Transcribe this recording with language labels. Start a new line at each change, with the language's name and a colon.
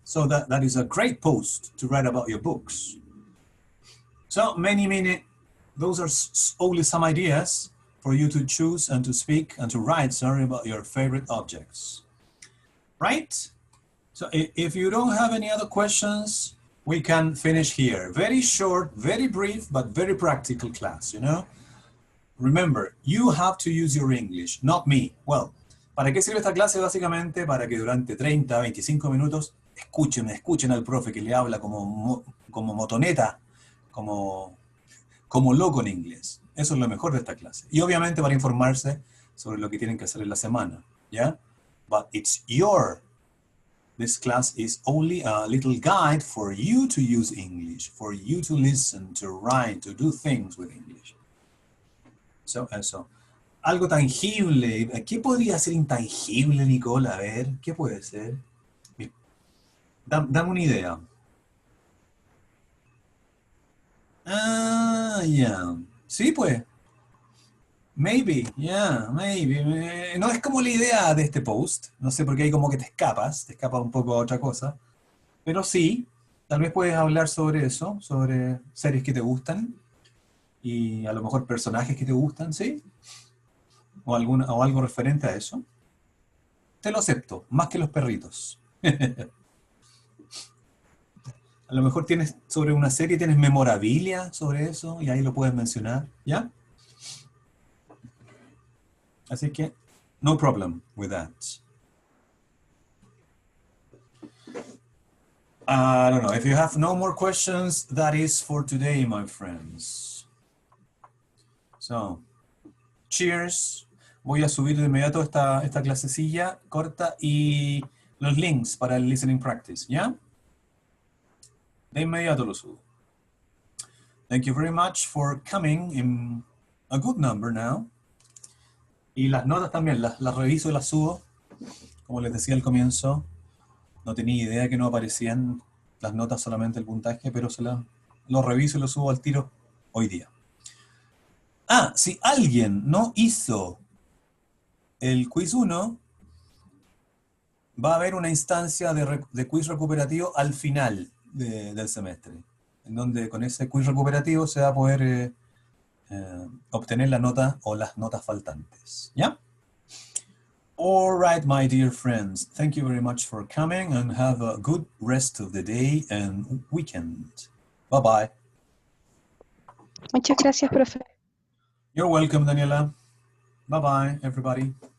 English: So that is a great post to write about your books. So many, those are only some ideas for you to choose and to speak and to write, about your favorite objects. Right? So if you don't have any other questions, we can finish here. Very short, very brief, but very practical class, you know? Remember, you have to use your English, not me.
Spanish: Well, ¿para qué sirve esta clase? Básicamente para que durante 30, 25 minutos escuchen al profe que le habla como motoneta, como loco en inglés. Eso es lo mejor de esta clase. Y obviamente para informarse sobre lo que tienen que hacer en la semana, ¿ya?
English: But this class is only a little guide for you to use English, for you to listen, to write, to do things with English.
Spanish: So, eso. Algo tangible. ¿Qué podría ser intangible, Nicole? A ver, ¿qué puede ser? Dame una idea.
English: Ah, yeah.
Spanish: Sí, pues.
English: Maybe, yeah, maybe.
Spanish: No es como la idea de este post. No sé por qué hay como que te escapas un poco a otra cosa. Pero sí, tal vez puedes hablar sobre eso, sobre series que te gustan y a lo mejor personajes que te gustan, ¿sí? O algo referente a eso. Te lo acepto, más que los perritos. A lo mejor tienes sobre una serie, tienes memorabilia sobre eso y ahí lo puedes mencionar, ¿ya? Así que,
English: no problem with that. I don't know. If you have no more questions, that is for today, my friends. So, cheers.
Spanish: Voy a subir de inmediato esta clasecilla corta y los links para el listening practice, ¿ya? De inmediato lo subo.
English: Thank you very much for coming in a good number now.
Spanish: Y las notas también, las reviso y las subo. Como les decía al comienzo, no tenía idea que no aparecían las notas, solamente el puntaje, pero lo reviso y lo subo al tiro hoy día. Ah, si alguien no hizo el quiz 1, va a haber una instancia de quiz recuperativo al final del semestre, en donde con ese quiz recuperativo se va a poder obtener la nota o las notas faltantes. ¿Ya?
English: All right, my dear friends. Thank you very much for coming and have a good rest of the day and weekend. Bye-bye.
Spanish: Muchas gracias, profe.
English: You're welcome, Daniela. Bye-bye, everybody.